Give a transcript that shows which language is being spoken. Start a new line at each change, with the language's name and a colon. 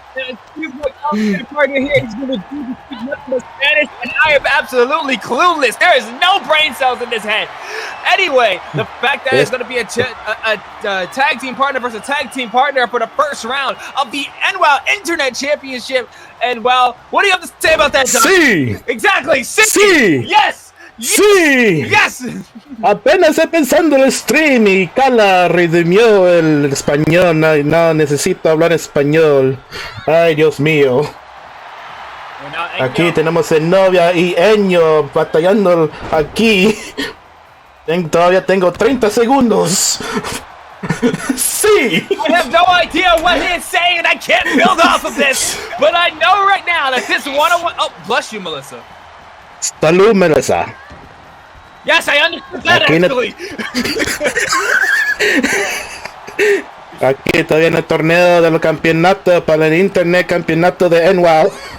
English: Excuse my partner here. He's going to do the speak nothing but Spanish, and I am absolutely clueless. There is no brain cells in this head. Anyway, the fact that it's going to be a tag team partner versus tag team partner for the first round of the NWOW Internet Championship. And well, what do you have to say about that, John?
Spanish: Sí.
English: Exactly.
Spanish: Sí.
English: Yes.
Spanish: Sí.
English: Yes.
Spanish: Apenas empezando el stream y Cala redimió el español. No necesito hablar español. Ay, Dios mío. Aquí tenemos Zenobya y Enyo batallando aquí. Todavía tengo 30 segundos. Sí.
English: I have no idea what he is saying, and I can't build off of this. But I know right now that this one-on-one. Oh, bless you, Melissa.
Spanish: Salud, Melissa.
English: Yes, I understood that actually.
Spanish: Aquí todavía en el torneo de los campeonatos para el Internet Campeonato de NWOW.